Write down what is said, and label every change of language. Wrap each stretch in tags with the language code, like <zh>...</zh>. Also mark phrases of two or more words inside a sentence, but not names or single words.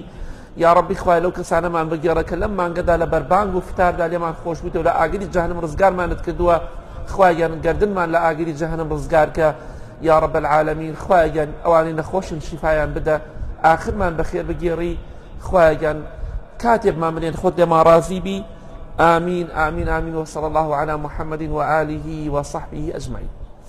<ckb>یا ڕەبی خوایە لەو کەسانەمان بگێڕە کە لەم مانگەدا لە بەربانگ و فتاردا لێمان خۆش بوویتەوە لە ئاگری جەهەنەم ڕزگارمانت کردووە. خوایە گیان گەردنمان لە ئاگری جەهەنەم ڕزگار کە</ckb> <ar>یا ڕەب العالەمین.</ar> <ckb>خوایە گیان ئەوانەی نەخۆشن شیفایان بدە آخرمان بەخێر بگێڕی. خوایە گیان کاتێک مامنێن خۆت لێمان ڕازی بی.</ckb> <ar>آمين آمين آمين وصلى الله على محمد وآله وصحبه أجمعين.</ar>